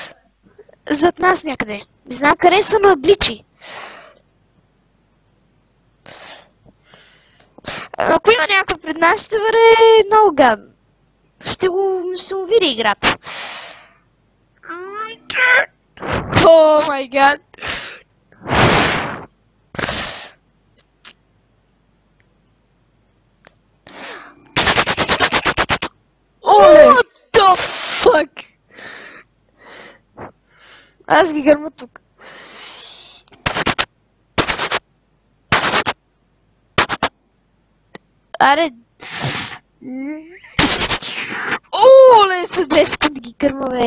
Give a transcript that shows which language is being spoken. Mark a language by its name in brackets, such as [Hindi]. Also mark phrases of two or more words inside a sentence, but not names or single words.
[Bulgarian] Зад нас някъде. Не знам къде са, но гличи. Ако има някой пред нас, ще бъде много гадно. Ще му види играта. [English] Oh my God! What the fuck? [Bulgarian] Аз ги гърма тук. Аре... Оле, с 2 секунди ги гърма, бе.